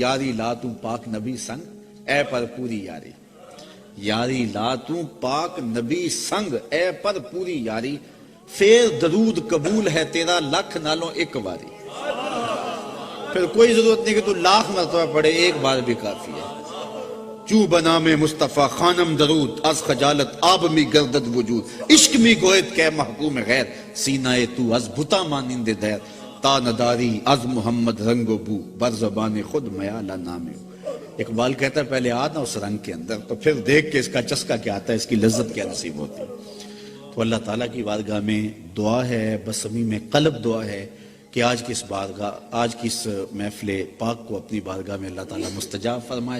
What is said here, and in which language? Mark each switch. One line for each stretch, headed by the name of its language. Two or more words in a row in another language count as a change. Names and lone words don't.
Punjabi: یاری لا تو پاک نبی سنگ اے پر پوری یاری، یاری لا تو پاک نبی سنگ اے پر پوری یاری، پھر درود قبول ہے تیرا لکھ نالوں ایک باری۔
Urdu: پھر کوئی ضرورت نہیں کہ تو لاکھ مرتبہ پڑھے، ایک بار بھی کافی ہے۔
Persian: چو بنا میں مصطفیٰ خانم درود، از خجالت آب می گردد وجود، عشق می گوید کہ محکوم غیر، سینہ تو از بھتا مانند دیر، تا نداری از محمد رنگ و بو، بر زبان خود میالہ نام ہو۔
Urdu: اقبال کہتا ہے پہلے آنا اس رنگ کے اندر، تو پھر دیکھ کے اس کا چسکا کیا آتا ہے، اس کی لذت کیا نصیب ہوتی ہے۔ تو اللہ تعالیٰ کی بارگاہ میں دعا ہے، بصمیم قلب دعا ہے کہ آج کی اس محفل پاک کو اپنی بارگاہ میں اللہ تعالیٰ مستجاب فرمائے۔